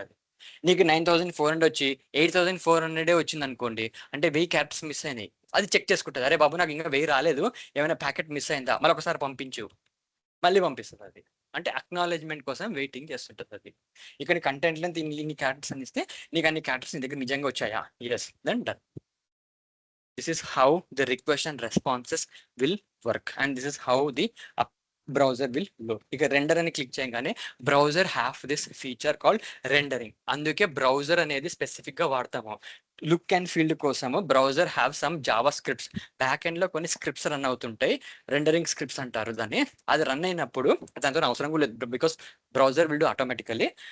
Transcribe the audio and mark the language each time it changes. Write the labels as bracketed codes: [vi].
[te] అది నీకు 9400 వచ్చి 8400 వచ్చింది అనుకోండి, అంటే 1000 క్యారెక్టర్స్ మిస్ అయినాయి. అది చెక్ చేసుకుంటుంది, అరే బాబు నాకు ఇంకా 1000 రాలేదు, ఏమైనా ప్యాకెట్ మిస్ అయిందా, మళ్ళీ ఒకసారి పంపించు, మళ్ళీ పంపిస్తుంది అది. అంటే అక్నాలెడ్జ్మెంట్ కోసం వెయిటింగ్ చేస్తుంటుంది అది. ఇక్కడ కంటెంట్ లెంత్ ఇన్ని క్యారెక్టర్స్ అని ఇస్తే నీకు అన్ని క్యారెక్టర్స్ నీ దగ్గర నిజంగా వచ్చాయా, [en] Yes, then done. This is how the request and responses will work, and this is how the browser will load. [te] ఇక రెండర్ అని క్లిక్ చేయగానే [en] Browser have this feature called rendering. [te] అందుకే బ్రౌజర్ అనేది స్పెసిఫిక్ గా వాడతాము. లుక్ అండ్ ఫీల్డ్ కోసము [en] browser have some JavaScripts, [te] back end లో కొన్ని స్క్రిప్ట్స్ రన్ అవుతుంటాయి, రెండరింగ్ స్క్రిప్ట్స్ అంటారు దాన్ని. అది రన్ అయినప్పుడు దాంతో అవసరం కూడా లేదు, [en] Because browser will do automatically.